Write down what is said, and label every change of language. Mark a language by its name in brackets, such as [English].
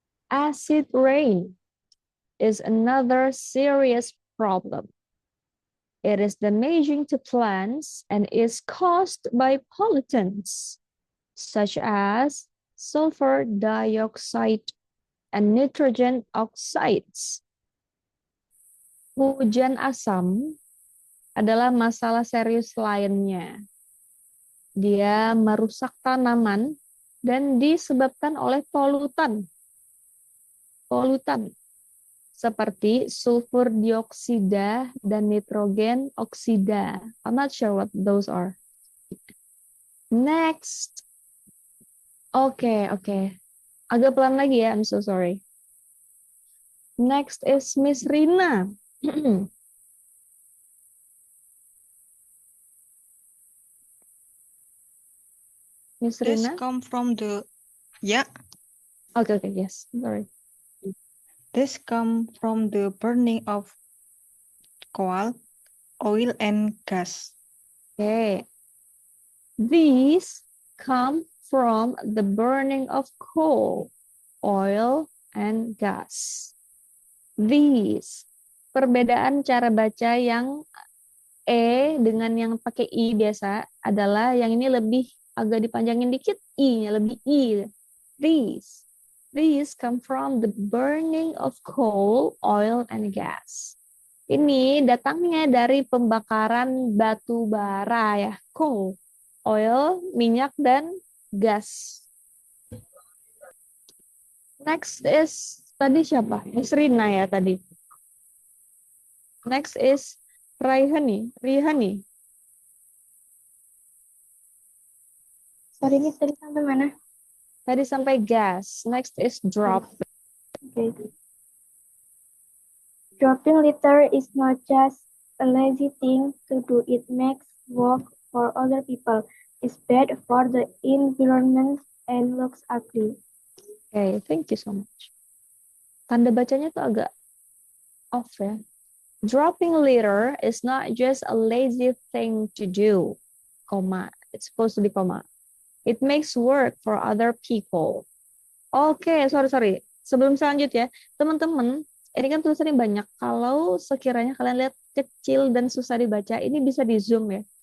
[English] Acid rain is another serious problem. It is damaging to plants and is caused by pollutants such as sulfur dioxide and nitrogen oxides. [Indonesian] Hujan asam adalah masalah serius lainnya. Dia merusak tanaman dan disebabkan oleh polutan. Polutan seperti sulfur dioksida dan nitrogen oksida. [English] I'm not sure what those are. [Indonesian] Next. Oke. Agak pelan lagi ya, [English] I'm so sorry. Next is Miss Rina. Miss This Rina? come from the Okay, yes, sorry. This come from the burning of coal, oil, and gas. Okay. These come from the burning of coal, oil, and gas. These. [Indonesian] Perbedaan cara baca yang dengan yang pakai I biasa adalah yang ini lebih agak dipanjangin dikit I-nya, lebih I. [English] These. These come from the burning of coal, oil, and gas. [Indonesian] Ini datangnya dari pembakaran batu bara ya, coal, oil, minyak, dan gas. [English] Next is, [Indonesian] tadi siapa? Miss Rina ya tadi. Next is Rihani. [English] Sorry, Miss, [Indonesian] tadi sampai mana? Tadi sampai gas. [English] Next is drop. Okay. Dropping litter is not just a lazy thing to do. It makes work for other people. It's bad for the environment and looks ugly. Okay, thank you so much. [Indonesian] Tanda bacanya tuh agak off ya. [English] Dropping litter is not just a lazy thing to do, comma. It's supposed to be comma. It makes work for other people. [Indonesian] Oke, sorry. Sebelum selanjut ya, teman-teman, ini kan tulisannya banyak. Kalau sekiranya kalian lihat kecil dan susah dibaca, ini bisa di zoom ya.